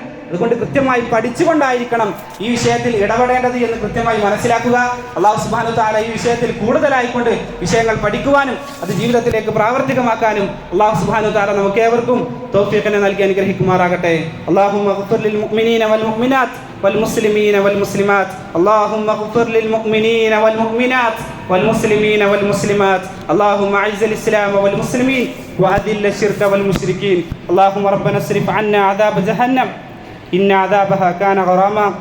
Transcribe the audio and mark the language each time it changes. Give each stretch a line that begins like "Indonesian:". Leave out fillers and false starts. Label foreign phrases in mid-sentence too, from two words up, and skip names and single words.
Malayalam: അതുകൊണ്ട് കൃത്യമായി പഠിച്ചുകൊണ്ടായിരിക്കണം ഈ വിഷയത്തിൽ ഇടപെടേണ്ടത് എന്ന് കൃത്യമായി മനസ്സിലാക്കുക.
Arabic: الله سبحانه وتعالى
Malayalam: ഈ വിഷയത്തിൽ കൂടുതലായിക്കൊണ്ട് വിഷയങ്ങൾ പഠിക്കുവാനും അത് ജീവിതത്തിലേക്ക് പ്രാവർത്തികമാക്കാനും
Arabic: الله سبحانه وتعالى
Malayalam: നമുക്ക് ഏവർക്കും തൗഫീഖിനെ നൽകി അനുഗ്രഹിക്കുമാറാകട്ടെ.
Arabic: اللهم اغفر للمؤمنين والمؤمنات والمسلمين والمسلمات اللهم اغفر للمؤمنين والمؤمنات والمسلمين والمسلمات اللهم اعز الاسلام والمسلمين واذل الشرك والمشركين اللهم ربنا اصرف عنا عذاب جهنم ان عذابها كان غراما